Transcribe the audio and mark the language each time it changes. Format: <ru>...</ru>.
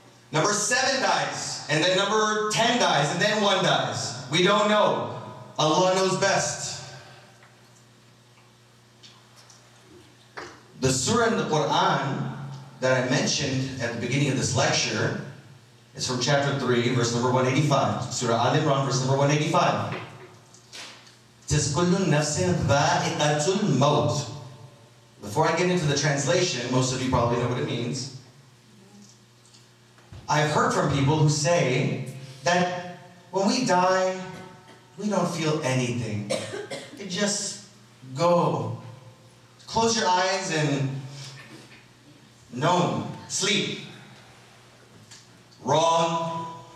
<en>Number 7 dies and then number 10 dies and then 1 dies. We don't know. Allah knows best. The surah in the Quran that I mentioned at the beginning of this lecture is from chapter 3, verse number 185. Surah Al Imran, verse number 185. It says,</en> <ar>كُلُّ نَفْسٍ ذَائِقَةُ الْمَوْتِ.</ar> <en>Before I get into the translation, most of you probably know what it means. I've heard from people who say that when we die, we don't feel anything. You just go. Close your eyes and no, sleep. Wrong.</en>